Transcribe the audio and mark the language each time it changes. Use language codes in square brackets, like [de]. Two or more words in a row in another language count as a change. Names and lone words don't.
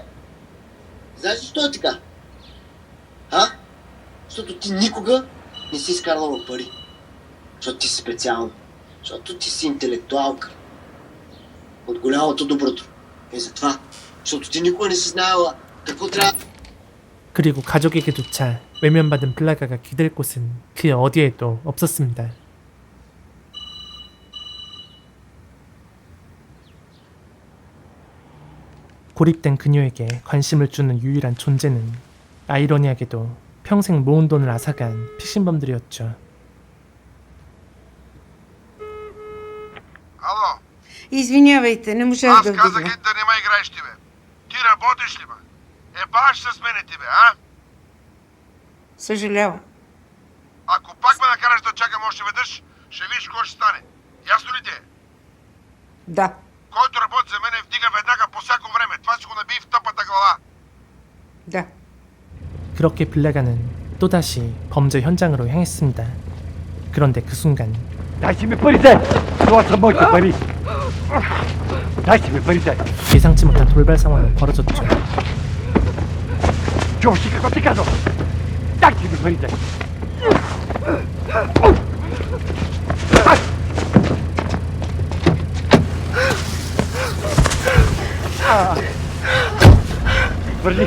[bg] Знаеш ли, що е така? А? Защото ти никога не си изкарвала пари. Защото ти си специална. Защото ти си интелектуалка. От голямото доброто. И затова. Защото ти никога не си знаела какво трябва. [ko] 그리고 가족에게조차 외면받은 블라가가 기댈 곳은 그 어디에도 없었습니다. 고립된 그녀에게 관심을 주는 유일한 존재는 아이러니하게도 평생 모은 돈을 앗아간 피신범들이었죠. [bg] Ало, Извинявайте, не можах аз да казах вдигна. да не ме играеш ти, бе. Ти работиш ли, бе? Баш с мене ти, бе, а? Съжалявам. Ако пак ме накараш да чакам още веднъж, ще видиш какво ще стане. Ясно ли ти е? Да. Който работи за мене, вдига веднага по всяко време. Това си го наби в тъпата глава. Да. [ko] 그렇게 블라가는 또다시 범죄 현장으로 향했습니다. 그런데 그 순간 [bg] Дайте ми парите! Това са моите пари! Дайте ми парите! [ko] 예상치 못한 돌발 상황은 벌어졌죠. [bg] Чуваш ли какво ти казвам? Дайте ми парите! Върни!